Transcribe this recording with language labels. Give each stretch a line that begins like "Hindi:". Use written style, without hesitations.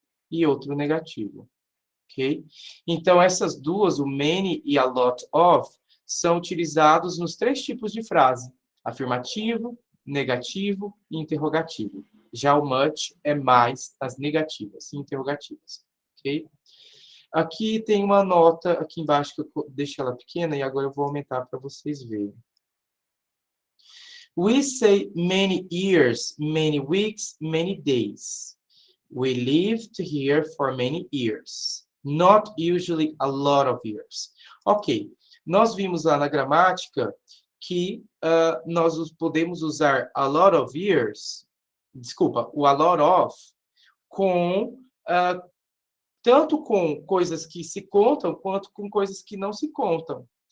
Portuguese: E outro negativo. Ok? Então, essas duas, o many e a lot of, são utilizados nos 3 tipos de frase. Afirmativo, negativo e interrogativo. Já o much é mais as negativas e interrogativas. Ok? Aqui tem uma nota aqui embaixo que eu deixei ela pequena e agora eu vou aumentar para vocês verem.
English: We say many years, many weeks, many days. We lived here for many years. Not usually a lot of years.
Portuguese: Ok, nós vimos lá na gramática que nós podemos usar a lot of years, desculpa, o a lot of, com tanto com coisas que se contam, quanto com coisas que não se contam.